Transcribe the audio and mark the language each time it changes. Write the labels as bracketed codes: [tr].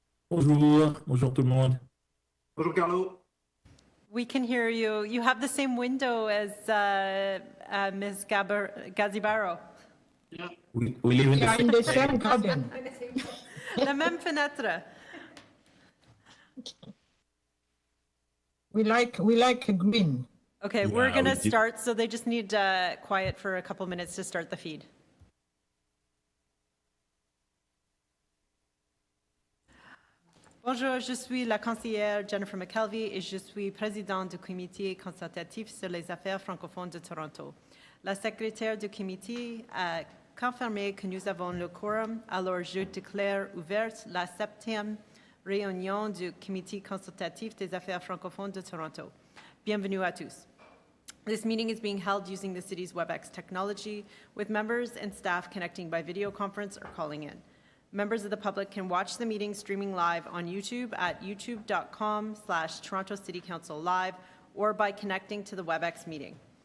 [fr] Bonjour, bonjour tout le monde. Bonjour Carlo. [en] We can hear you. You have the same window as Ms. Gazibaro. Yeah. We live in We are in the the same garden. [fr] La même fenêtre. [en] We like green. Okay, Yeah, we're going to we did- start, so they just need quiet for a couple minutes to start the feed. [fr] Bonjour, je suis la conseillère Jennifer McKelvey et je suis présidente du comité consultatif sur les affaires francophones de Toronto. La secrétaire du comité a confirmé que nous avons le quorum, alors je déclare ouverte la 7e réunion du comité consultatif des affaires francophones de Toronto. Bienvenue à tous. [en] This meeting is being held using the city's WebEx technology, with members and staff connecting by video conference or calling in. Members of the public can watch the meeting streaming live on YouTube at youtube.com/Toronto City Council Live or by connecting to the WebEx meeting.